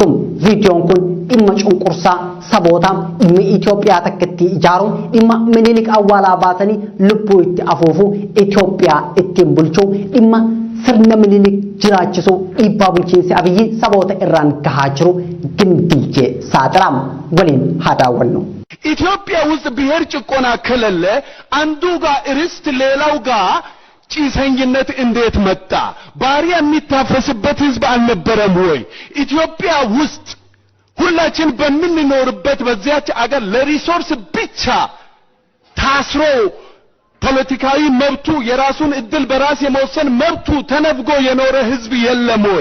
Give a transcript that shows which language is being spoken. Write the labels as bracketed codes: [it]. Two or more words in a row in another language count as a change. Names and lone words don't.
[om] Videoon kun dhimma cunqursaa saboota dhimma Itoophiyaa takkatti ijaaruun dhimma Minilik awwaalaa baasanii lubbuu itti afuufuu Itoophiyaa ittiin bulchuu dhimma sirna Minilik jiraachisuu dhiibbaa bulchiinsi Abiyyi saboota irraan gahaa jiru gimbilchee saaxilaam waliin haa daawwannu. [am] ኢትዮጵያ ውስጥ ብሔር ጭቆና ከሌለ አንዱ ጋር ርስት ሌላው ጋር ጭሰኝነት እንዴት መጣ? ባሪያ የሚታፈስበት ህዝብ አልነበረም ወይ? ኢትዮጵያ ውስጥ ሁላችን በምንኖርበት በዚያች አገር ለሪሶርስ ብቻ ታስሮ ፖለቲካዊ መብቱ የራሱን እድል በራስ የመወሰን መብቱ ተነፍጎ የኖረ ህዝብ የለም ወይ?